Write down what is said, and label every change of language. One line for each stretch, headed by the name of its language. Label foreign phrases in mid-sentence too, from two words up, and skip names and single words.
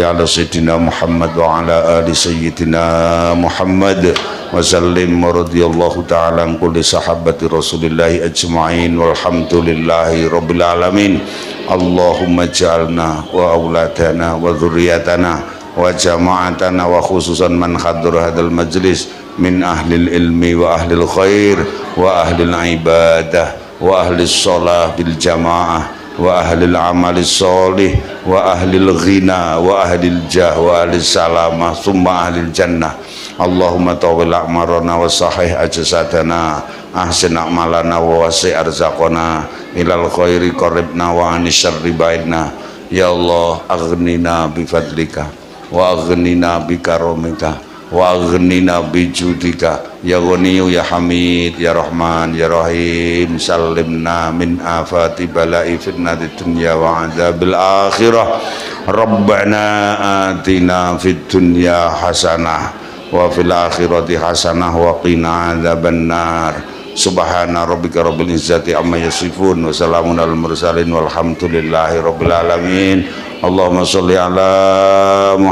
Arabic: على سيدنا محمد وعلى آل سيدنا محمد وسلم ورضي الله تعالى عن كل صحابة رسول الله أجمعين والحمد لله رب العالمين اللهم اجعلنا وأولادنا وذرياتنا وجماعتنا وخصوصا من حضر هذا المجلس من أهل العلم وأهل الخير وأهل العبادة وأهل الصلاة بالجماعة وأهل العمل الصالح وأهل الغنى وأهل الجاه و أهل السلامة ثم أهل الجنة اللهم طول أعمارنا وصحح أجسادنا أحسن أعمالنا ووسع أرزاقنا إلى الخير قربنا وعن الشر بعدنا يا الله أغننا بفضلك وأغننا بكرمك وأغننا بجودك يا غني يا حميد يا رحمن يا رحيم سلمنا من آفات بلاء فتنة الدنيا وعذاب الآخرة ربنا آتنا في الدنيا حسنة وفي الآخرة حسنة وقنا عذاب النار سبحان ربك رب العزة عما يصفون وسلام على المرسلين والحمد لله رب العالمين اللهم صل على